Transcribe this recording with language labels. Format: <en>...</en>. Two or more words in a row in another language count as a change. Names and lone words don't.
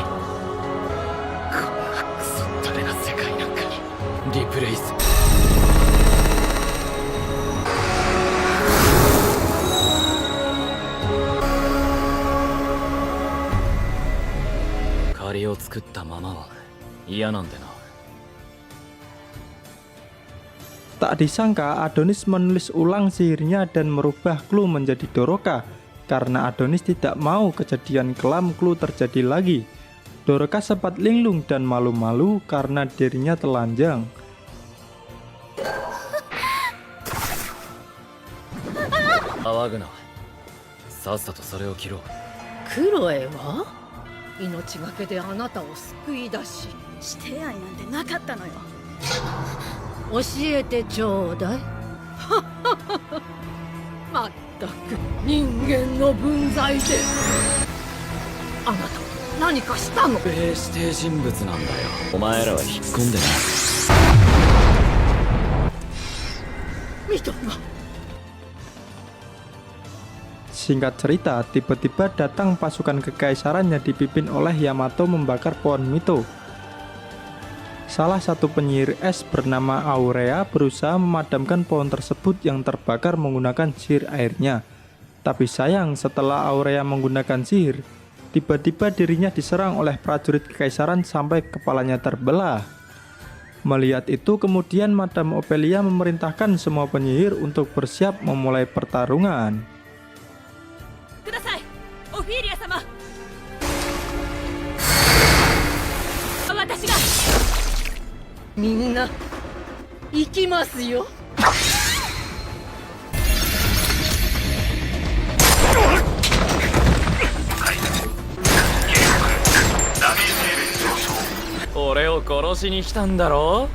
<ja>こんなクソったれな世界なんかにリプレイする。借りを作ったままは嫌なんでな。</ja> <id>Tak disangka Adonis menulis ulang sihirnya dan merubah Clu menjadi Doroka karena Adonis tidak mau kejadian kelam Clu terjadi lagi. Doroka sempat linglung dan malu-malu karena dirinya telanjang. Awaguna,</id> <ja>さっさとそれを切ろう。クロエは命がけであなたを救い出し、して愛なんてなかったのよ。教えてちょうだい。まったく人間の分際で。あなた何かしたの？不平指定人物なんだよ。お前らは引っ込んでな。見たな。</ja> <id>Singkat cerita, tiba-tiba datang pasukan kekaisaran yang dipimpin oleh Yamato membakar pohon Mito. Salah satu penyihir es bernama Aurea berusaha memadamkan pohon tersebut yang terbakar menggunakan sihir airnya. Tapi sayang, setelah Aurea menggunakan sihir, tiba-tiba dirinya diserang oleh prajurit kekaisaran sampai kepalanya terbelah. Melihat itu, kemudian Madam Ophelia memerintahkan semua penyihir untuk bersiap memulai pertarungan.</id> <ja>Kudasai, Ophelia-sama. 私が. みんな、行きますよ. Oreを殺しに来たんだろ？</ja>